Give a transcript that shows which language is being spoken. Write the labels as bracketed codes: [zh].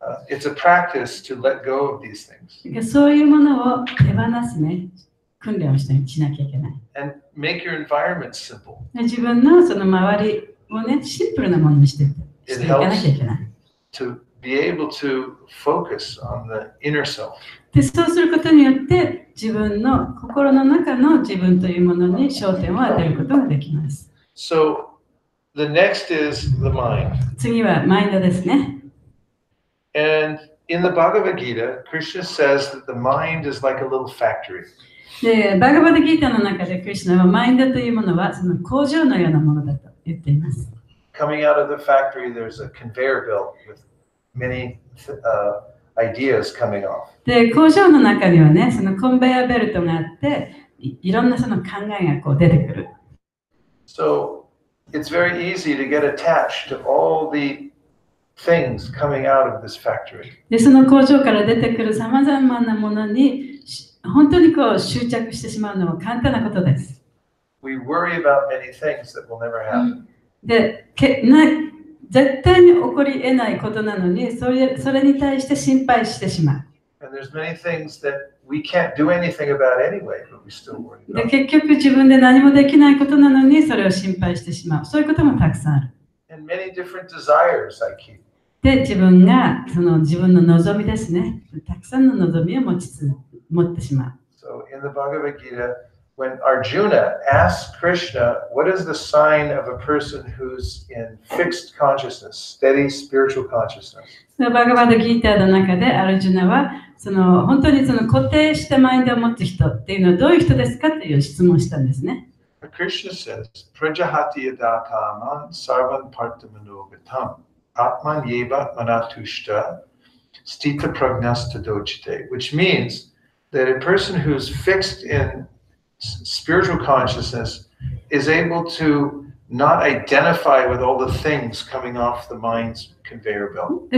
[en] It's a practice to let go of these things. [ja] そういうものを手放すね、訓練をしなきゃいけない。 [en] And make your environment simple. [ja] 自分のその周りをね、シンプルなものにしていかなきゃいけない。 [en] To be able to focus on the inner self. [ja] でそうすることによって自分の心の中の自分というものに焦点を当てることができます。 [en] So the next is the mind. [ja] 次はマインドですね。 [en] And in the Bhagavad Gita, Krishna says that the mind is like a little factory. [ja] でバガバダギータの中でクリシュナはマインドというものはその工場のようなものだと言っています。 [en] Coming out of the factory, there's a conveyor belt with many ideas coming off. [ja] で工場の中にはね、そのコンベヤーベルトがあって、いろんなその考えがこう出てくる。 [en] So it's very easy to get attached to all the things coming out of this factory. [ja] でその工場から出てくるさまざまなものに本当にこう執着してしまうのは簡単なことです。 [en] We worry about many things that will never happen. [ja] で絶対に起こり得ないことなのにそれに対して心配してしまう。 [en] And there's many things that we can't do anything about anyway, but we still worry [ja] で [en] about. [ja] 結局自分で何もできないことなのにそれを心配してしまう。そういうこともたくさんある。 [en] And many different desires I keep. [ja] で自分がその自分の望みですね。たくさんの望みを持ってしまう。 [en] So in the Bhagavad Gita, when Arjuna asks Krishna, what is the sign of a person who's in fixed consciousness, steady spiritual consciousness? [ja] バガバダギーターの中でアルジュナは本当にその固定したマインドを持つ人っていうのはどういう人ですかという質問をしたんですね。 [en] Krishna says, [sa] Prajahati yadakaman sarvan partamanogatam atman yeva manatushta stita pragnasta dochite, [en] which means that a person who's fixed in spiritual consciousness is able to not identify with all the things coming off the mind's conveyor belt.